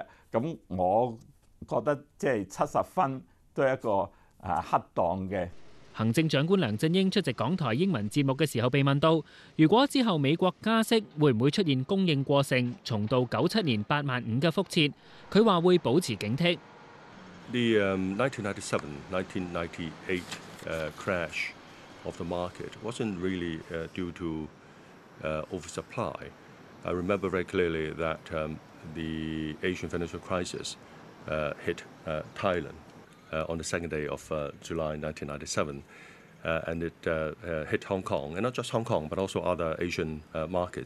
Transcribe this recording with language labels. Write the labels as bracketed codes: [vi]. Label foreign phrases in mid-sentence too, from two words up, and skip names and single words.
[yue] 咁我覺得即係70分都係一個恰當嘅。行政長官梁振英出席港台英文節目嘅時候被問到，如果之後美國加息，會唔會出現供應過剩，重蹈97年8萬5嘅覆轍？佢話會保持警惕。 [en] The 1997-1998 crash of the market wasn't really due to oversupply. I remember very clearly that the Asian financial crisis hit Thailand on the second day of July 1997, and it hit Hong Kong, and not just Hong Kong, but also other Asian markets.